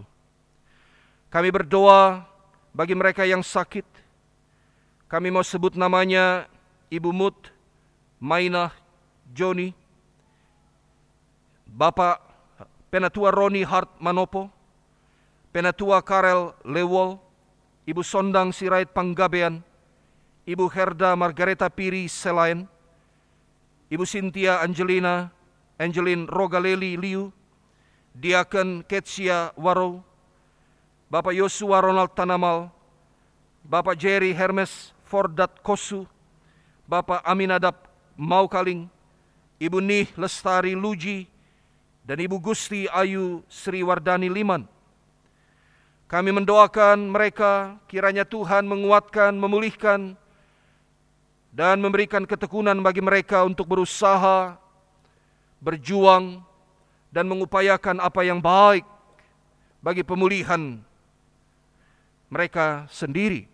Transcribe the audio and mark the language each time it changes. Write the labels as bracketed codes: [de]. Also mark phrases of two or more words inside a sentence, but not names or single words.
[id] Kami berdoa bagi mereka yang sakit. Kami mau sebut namanya Ibu Mut, Mainah, Joni, Bapak Penatua Roni Hart Manopo, Penatua Karel Lewol, Ibu Sondang Sirait Panggabean, Ibu Herda Margareta Piri Selain, Ibu Cynthia Angeline Rogaleli Liu, Diaken Ketsia Waro, Bapak Yosua Ronald Tanamal, Bapak Jerry Hermes Fordat Kosu, Bapak Aminadab Maukaling, Ibu Nih Lestari Luji, dan Ibu Gusti Ayu Sri Wardani Liman. Kami mendoakan mereka, kiranya Tuhan menguatkan, memulihkan, dan memberikan ketekunan bagi mereka untuk berusaha, berjuang, dan mengupayakan apa yang baik bagi pemulihan mereka sendiri.